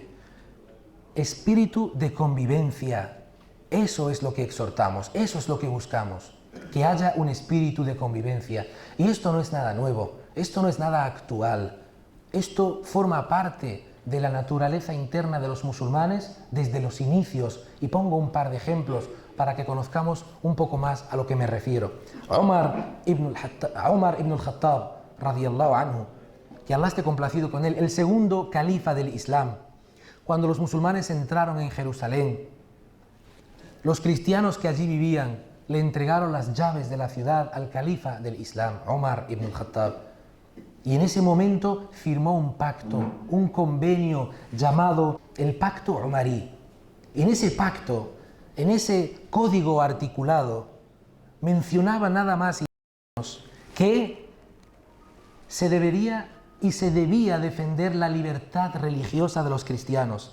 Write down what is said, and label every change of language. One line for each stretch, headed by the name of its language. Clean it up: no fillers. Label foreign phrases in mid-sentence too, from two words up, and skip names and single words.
Spanish: Espíritu de convivencia, eso es lo que exhortamos, eso es lo que buscamos, que haya un espíritu de convivencia. Y esto no es nada nuevo, esto no es nada actual, esto forma parte de la naturaleza interna de los musulmanes desde los inicios, y pongo un par de ejemplos para que conozcamos un poco más a lo que me refiero. Umar ibn al-Khattab,
Arabic: رضي الله عنه,
Spanish: que Allah esté complacido con él, el segundo califa del Islam, cuando los musulmanes entraron en Jerusalén, los cristianos que allí vivían le entregaron las llaves de la ciudad al califa del Islam, Umar ibn al-Khattab. Y en ese momento firmó un pacto, un convenio llamado el Pacto Umarí. En ese pacto, en ese código articulado, mencionaba nada más y menos que se debería y se debía defender la libertad religiosa de los cristianos.